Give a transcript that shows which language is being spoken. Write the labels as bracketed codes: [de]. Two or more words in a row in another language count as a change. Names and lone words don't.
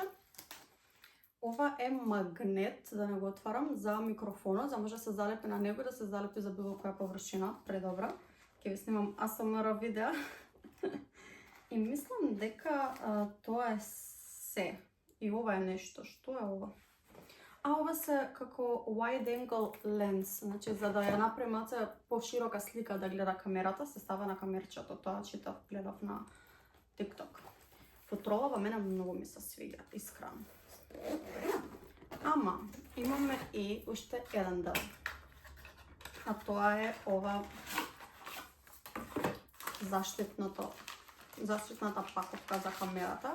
[mk] Ова е магнет, да не го отварам, за микрофонот, за може да се залепи на него, да се залепи за било која површина, предобра. Ќе ви снимам ASMR видео. И мислам дека тоа е се. И ова е нешто. Што е ова? Ова се како [en] wide angle lens, [mk] значи за да ја направи малце поширока слика да гледа камерата, се става на камерчето. Тоа читав, гледав на TikTok. Футрола во мене многу ми се свиѓа, искрено. Ама, имаме и уште еден дел. А тоа е ова заштитната паковка за камерата.